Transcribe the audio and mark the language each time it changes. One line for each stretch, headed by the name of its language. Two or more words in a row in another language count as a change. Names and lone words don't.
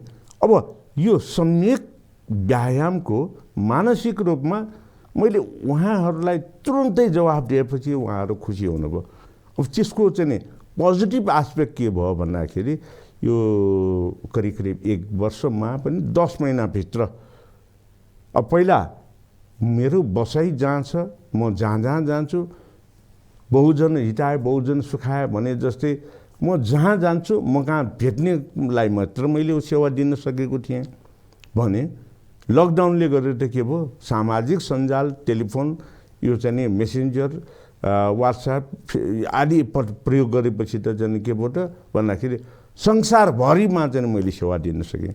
Nepali: अब यो सम्यक व्यायामको मानसिक रूपमा मैले उहाँहरूलाई तुरुन्तै जवाफ दिएपछि उहाँहरू खुसी हुनुभयो। अब त्यसको चाहिँ नि
English: positive aspect
Nepali: के भयो भन्दाखेरि यो करिब 1 वर्षमा पनि 10 महिनाभित्र अब पहिला मेरो बसाइ जहाँ छ म जहाँ जान्छु,
Sanskrit: बहुजन हिताय बहुजन सुखाय
Nepali: भने जस्तै म जहाँ जान्छु म कहाँ भेट्नेलाई मात्र मैले सेवा दिन सकेको थिएँ भने लकडाउनले गरेर त के भयो, सामाजिक सञ्जाल, टेलिफोन, यो चाहिँ नि मेसेन्जर, वाट्सएप आदि प्रयोग गरेपछि त चाहिँ के भयो त भन्दाखेरि संसारभरिमा चाहिँ मैले सेवा दिन सकेँ।